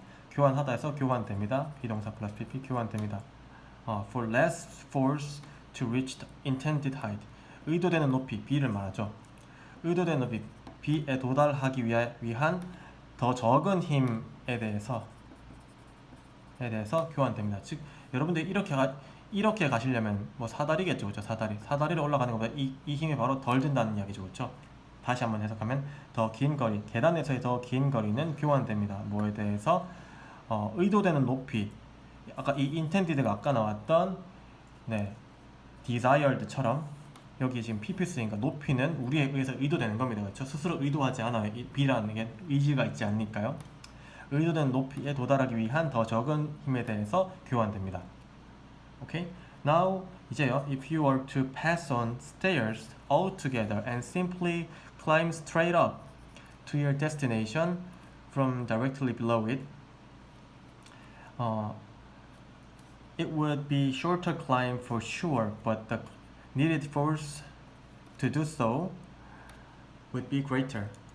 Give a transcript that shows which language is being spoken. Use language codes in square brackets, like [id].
[ko] 교환하다에서 교환됩니다. 비동사 플러스 pp 교환됩니다. [en] for less force to reach the intended height, [ko] 의도되는 높이 b를 말하죠. 의도되는 높이 b에 도달하기 위한 더 적은 힘에 대해서 교환됩니다. 즉 여러분들이 이렇게 가시려면 뭐 사다리겠죠. 그렇죠? 사다리를 올라가는 것보다 이 힘이 바로 덜 든다는 이야기죠. 그렇죠? 다시 한번 해석하면 더 긴 거리, 계단에서의 더 긴 거리는 교환됩니다. 뭐에 대해서? 의도되는 높이, 아까 이 intended가 아까 나왔던 desired처럼 여기 지금 pp 쓰니까 높이는 우리에 의해서 의도되는 겁니다. 그렇죠? 스스로 의도하지 않아요. 이 b라는 게 의지가 있지 않으니까요. 의도된 높이에 도달하기 위한 더 적은 힘에 대해서 교환됩니다. Okay? Now 이제요. [en] If you were to pass on stairs altogether and simply climb straight up to your destination from directly below it, it would be shorter climb for sure, but the needed force to do so would be greater.